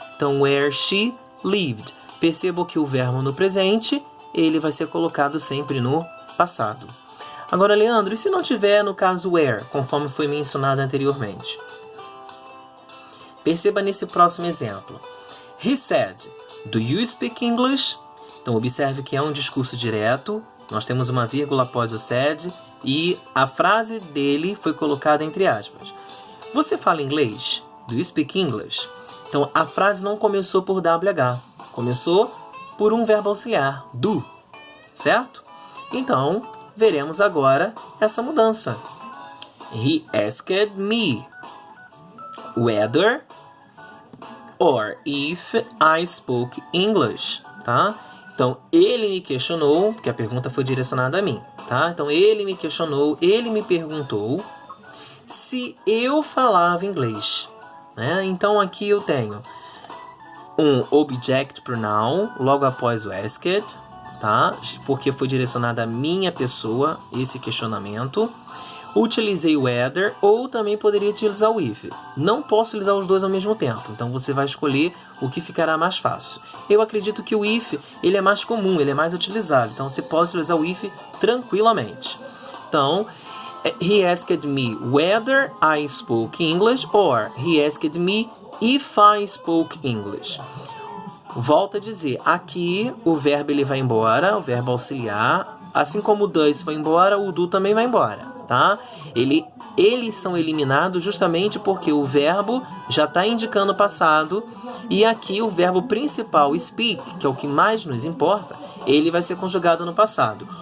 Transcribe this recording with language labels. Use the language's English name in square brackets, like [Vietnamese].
[Portuguese] Então, where she lived. Percebam que o verbo no presente, ele vai ser colocado sempre no passado. Agora, Leandro, e se não tiver no caso where, conforme foi mencionado anteriormente? Perceba nesse próximo exemplo. [English] He said, do you speak English? [Portuguese] Então, observe que é um discurso direto. Nós temos uma vírgula após o said e a frase dele foi colocada entre aspas. Você fala inglês? Do you speak English? Então, a frase não começou por WH. Começou por um verbo auxiliar, do. Certo? Então, veremos agora essa mudança. [English] He asked me whether or if I spoke English, tá? [Portuguese] Então, ele me questionou, porque a pergunta foi direcionada a mim, tá? Então, ele me questionou, ele me perguntou se eu falava inglês, né? Então, aqui eu tenho um object pronoun logo após o asked, tá? Porque foi direcionado à minha pessoa esse questionamento. Utilizei o whether ou também poderia utilizar o if. Não posso utilizar os dois ao mesmo tempo, então você vai escolher o que ficará mais fácil. Eu acredito que o if ele é mais comum, ele é mais utilizado, então você pode utilizar o if tranquilamente. [English] Então, he asked me whether I spoke English or he asked me if I spoke English. [Portuguese] Volto a dizer, aqui o verbo ele vai embora, o verbo auxiliar, assim como o does foi embora, o do também vai embora, tá? Eles são eliminados justamente porque o verbo já está indicando o passado e aqui o verbo principal, speak, que é o que mais nos importa, ele vai ser conjugado no passado.